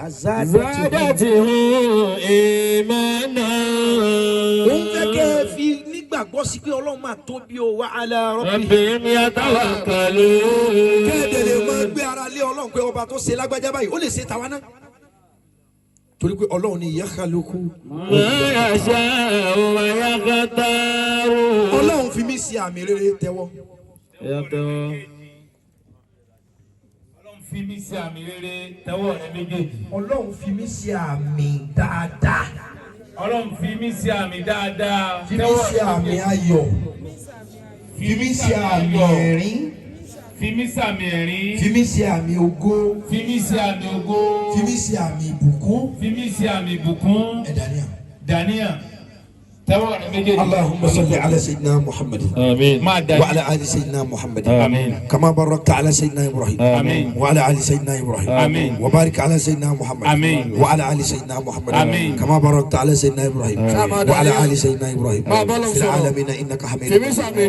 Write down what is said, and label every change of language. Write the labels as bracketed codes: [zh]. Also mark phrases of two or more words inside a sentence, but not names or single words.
[ar] زادتهم إيمانا. [yo] òun fẹ́ kẹ́ ẹ fi nígbàgbọ́ sí pé ọlọ́run máa tóbi o [ar] وعلى ربهم يتوكلون. [yo] kẹ́ẹ̀dẹ̀lẹ̀ máa gbé ara lé ọlọ́run pé ọba tó ṣe lágbájá báyìí ó lè ṣe tàwa náà torí pé ọlọ́run ni yakhluqu [ar] ما يشاء ويختار. [yo] ọlọ́run fi mí ṣe àmì rere tẹ́wọ́. Ọlọ́run fi mí ṣe àmì rere tẹ́wọ́ rẹ méjèèjì. ọlọ́run fi mí ṣe àmì dáadáa. Ọlọ́run fi mí ṣe àmì dáadáa. fi mí ṣe àmì ayọ̀. fi mí ṣe àmì ẹ̀rín. fi mí ṣe àmì ẹ̀rín. fi mí ṣe àmì ògo. fi mí ṣe àmì ògo. fi mí ṣe àmì ìbùkún. fi mí ṣe àmì ìbùkún. ẹ dàníyà. dàníyà tẹ́wọ́ rẹ méjèèjì. [ar] اللهم صل على سيدنا محمد. آمين. وعلى آل سيدنا محمد. آمين. كما باركت على سيدنا إبراهيم. آمين. وعلى آل سيدنا إبراهيم. آمين. وبارك على سيدنا محمد. آمين. وعلى آل سيدنا محمد. آمين. كما باركت على سيدنا إبراهيم. وعلى آل سيدنا إبراهيم في العالمين إنك حميد مجيد.